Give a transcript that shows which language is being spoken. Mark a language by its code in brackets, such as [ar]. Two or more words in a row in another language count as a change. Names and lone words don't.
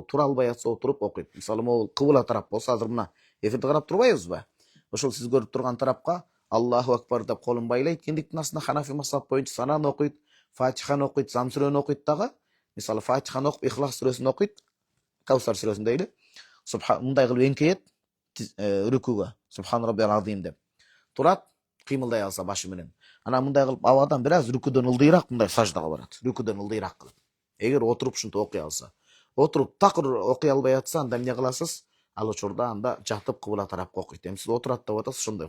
[ky] Тура албай атса отуруп окуйт. Мисалы, могул кыбла тарап болсо, азыр мына эфирди карап турбайбызбы? Ошол сиз көрүп турган тарапка [ar] الله أكبر [ky] деп колун байлайт. Киндиктин астына Ханафи мазхаб боюнча сананы окуйт, Фатиханы окуйт, Зам сүрөнү окуйт дагы. Мисалы, Фатиханы окуп, Ихлас сүрөсүн окуйт. Кавсар сүрөсүн дейли. Мындай кылып эңкейет рүкүгө. [ar] سبحان ربي العظيم деп. [ky] Турат, кыймылдай алса башы менен. Анан мындай кылып абадан бир аз рүкүдөн ылдыйраак мындай саждага барат. Рүкүдөн ылдыйраак кылып. Эгер отуруп ушинтип окуй алса. Отуруп такыр окуй албай атса, анда эмне кыласыз? Ал учурда анда жатып кыбла тарапка окуйт. Эми сиз отурат деп атасыз, ошондой.